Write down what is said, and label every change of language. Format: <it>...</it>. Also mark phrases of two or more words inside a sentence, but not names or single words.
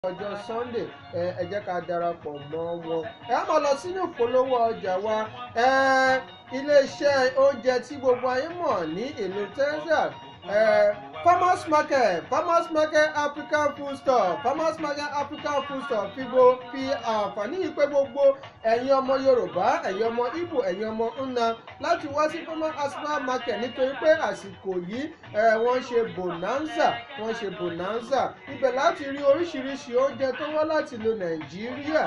<yo>ọjọ́ Sunday ẹ jẹ́ ká darapọ̀ mọ́ wọn. Ẹ á máa lọ sínú ìpolówó ọjà wa. Iléeṣẹ́ oúnjẹ tí gbogbo ayé mọ̀ ní ìlú Texas, Farmers Market African Food Store, Farmers Market African Food Store fi àǹfààní yìí pé gbogbo ẹ̀yin ọmọ Yorùbá, ẹ̀yin ọmọ Igbo, ẹ̀yin ọmọ Nna láti wá sí Farmers African Market nítorí pé àsìkò yìí wọ́n ṣe bonanza ibẹ̀ láti rí oríṣiríṣi oúnjẹ tó wá láti ìlú Nàìjíríà.</yo>